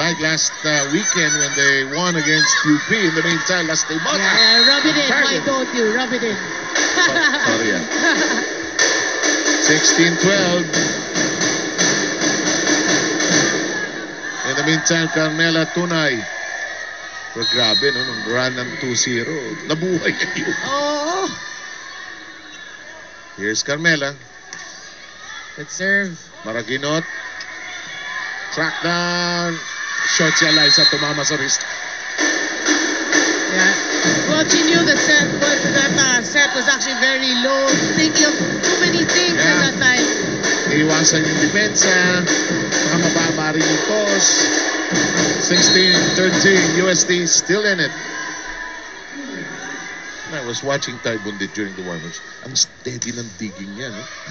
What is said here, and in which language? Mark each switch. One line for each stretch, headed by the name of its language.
English: Like last weekend when they won against UP in the meantime, last day. Yeah, rub it in. Why don't you? Rub it in. Sorry. 16-12. In the meantime, Carmela Tunay.
Filipino: Pero grabe, no? Nung run ng 2-0, nabuhay kayo. Oh.
English: Here's Carmela. Good serve. Maraguinot. Track down.
Filipino: Short si Alyssa, tumama sa wrist.
English: Yeah. Well, she knew the set, but that set was actually very low. Thinking of too many things at that time.
Filipino: Iwasan yung depensa. Baka mababa rin yung toss.
English: 16-13. USD still in it. I was watching Ty Bundit during the warm-ups.
Filipino: Ang steady ng digging niya, no?